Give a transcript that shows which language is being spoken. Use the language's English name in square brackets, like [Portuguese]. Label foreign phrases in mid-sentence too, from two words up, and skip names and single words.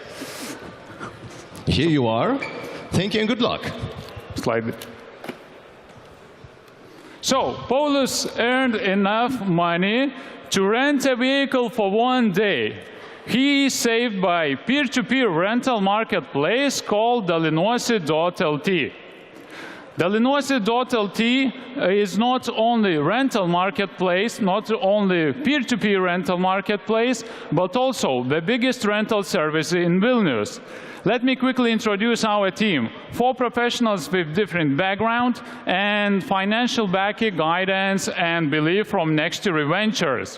[English] Here you are. Thank you and good luck. Slide. So, Paulus earned enough money to rent a vehicle for one day. He is saved by peer-to-peer rental marketplace called dalinuosi.lt. Dalinois.lt is not only rental marketplace, not only peer-to-peer rental marketplace, but also the biggest rental service in Vilnius. Let me quickly introduce our team. 4 professionals with different background and financial backing, guidance, and belief from Next-Year Ventures.